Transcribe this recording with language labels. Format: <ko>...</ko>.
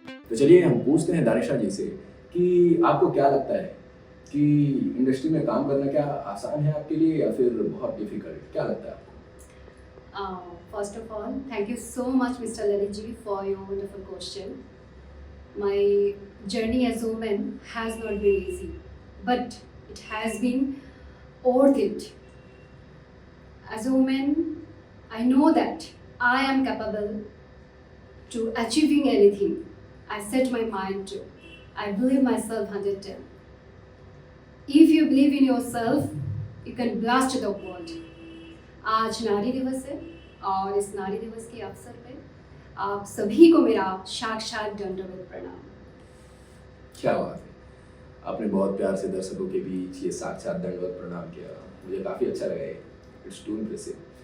<hi>तो चलिए हम पूछते हैं दानिशा जी से कि आपको क्या लगता है कि इंडस्ट्री में काम करना क्या आसान है आपके लिए या फिर बहुत डिफिकल्ट, क्या लगता है आपको?</hi> <en>First of all, thank you so much, Mr. Laliji, for your wonderful question. My journey as a woman has not been easy, but it has been worth it. As a woman, I know that I am capable to achieving anything I set my mind to. I believe myself 110. If you believe in yourself, you can blast the world.</en> <hi>आज नारी दिवस है और इस नारी दिवस के अवसर पे आप सभी को मेरा साक्षात दंडवत प्रणाम। क्या बात है, आपने बहुत प्यार से दर्शकों के बीच ये साक्षात दंडवत प्रणाम किया, मुझे काफ़ी अच्छा लगा ये।</hi> <en>It's too impressive.</en>